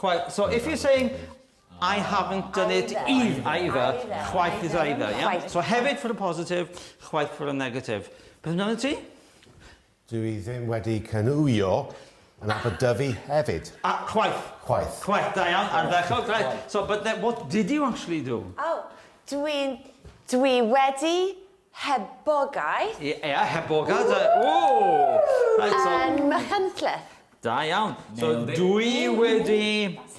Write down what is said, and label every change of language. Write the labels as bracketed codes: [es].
[en] So if you're saying, I haven't done it either, chwaith is either, yeah? So hefyd for a positive, chwaith for a negative. [cy] Beth amdano ti? Dwi ddim wedi canwyo yn Aberdyfi hefyd. Chwaith, da iawn, ardderchog, right. [en] So, but then, what did you actually do? [cy] Oh, dwi wedi hebogaeth. [en] Yeah, hebogaeth. Oh! Right, so... [cy] Yn Machynlleth. Da iawn. So, dwi wedi...